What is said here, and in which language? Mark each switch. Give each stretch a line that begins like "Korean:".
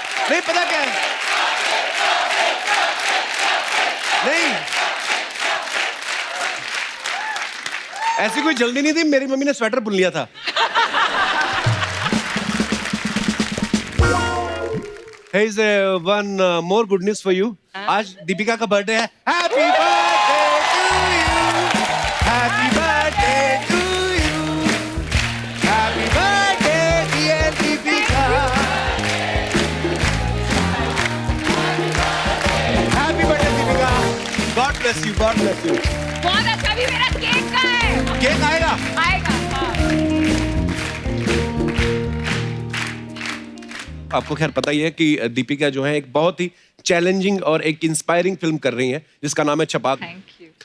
Hindi: नहीं पता क्या है, नहीं ऐसी कोई जल्दी नहीं थी, मेरी मम्मी ने स्वेटर बुन लिया था।
English: Here's one more good news for you.
Hindi: आज दीपिका का बर्थडे है।
English: Happy birthday to you. Happy birthday to you. Happy birthday dear Deepika. Happy birthday Deepika. God bless you. God bless you.
Hindi: बहुत अच्छा भी मेरा केक का है। केक आएगा? आएगा, हाँ। आपको खैर पता ही है कि दीपिका जो है एक बहुत ही चैलेंजिंग और एक इंस्पायरिंग फिल्म कर रही है जिसका नाम है छपाक। Thank you.